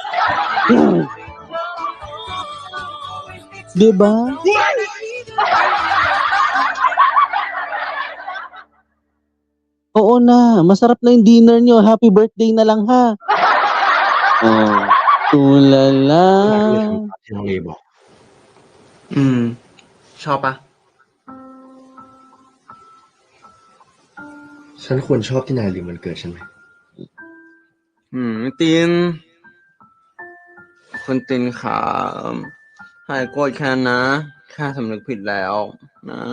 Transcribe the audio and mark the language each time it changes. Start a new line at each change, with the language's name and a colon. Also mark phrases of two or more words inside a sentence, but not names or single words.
Filipino: Diba? Oo na, masarap na yung dinner nyo.
English: Happy birthday
Filipino: na lang, ha? Oh, tulala.
Thai: ที่น้องเลบอก ชอบปะ ฉันควรชอบที่นายลืมวันเกิดฉันไหม ตินคุณตินขาหายโกรธแค้นนะข้าสำนึกผิดแล้วนะ